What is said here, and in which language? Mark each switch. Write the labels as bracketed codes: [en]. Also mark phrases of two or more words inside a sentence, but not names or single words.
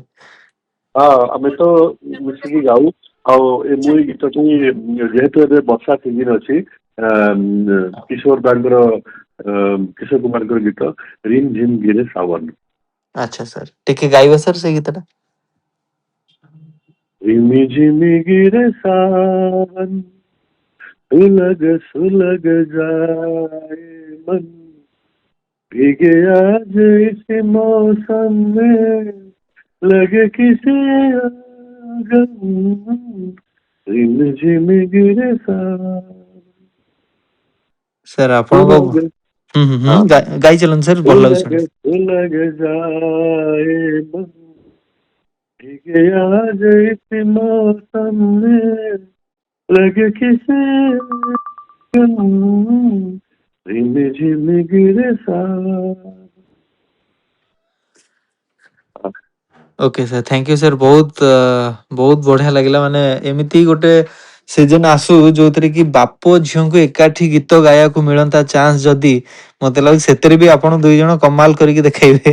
[or] ହଁ, ଆମେ ତ ମିଶିକି ଗାଉ। ଆଉ ମୁଁ ଏଇ ଗୀତଟି ଯେହେତୁ ଏବେ ବର୍ଷା ସିଜିନ ଅଛି, କିଶୋର କୁମାରଙ୍କର ଗୀତ ରିମ୍ ଝିମ୍ ଗିରେ ସାवन। ଆଚ୍ଛା ସାର୍, ଟିକେ ଗାଇବେ ସାର୍ ସେଇ ଗୀତଟା। [hi] रिमी झिमी गिरे सावन, सुलग जाए मन, भीगे आज इस मौसम में, लगे किसी आगम, रिम झिम गिरे सावन। [or] ସାର୍ ଆପଣଙ୍କ [hi] सुलग हाँ [or] ଗାଇ ଚାଲନ୍ତୁ ସାର୍, ଭଲ ଲାଗୁଛି [hi] सुलग [or] ଶୁଣିବାକୁ। [hi] सुलग जाए मन, भीगे आज इस मौसम में, लगे किसी रिम झिम गिरे सावन। [or] ଓକେ ସାର୍, [en] thank you [or] ସାର୍। ବହୁତ ବଢିଆ ଲାଗିଲା। ମାନେ ଏମିତି ଗୋଟେ ସିଜନ ଆସୁ ଯୋଉଥିରେ କି ବାପ ଝିଅଙ୍କୁ ଏକାଠି ଗୀତ ଗାଇବାକୁ ମିଳନ୍ତା ଚାନ୍ସ, ଯଦି ମତେ ଲାଗୁଛି ସେଥିରେ ବି ଆପଣ ଦୁଇ ଜଣ କମାଲ କରିକି ଦେଖେଇବେ।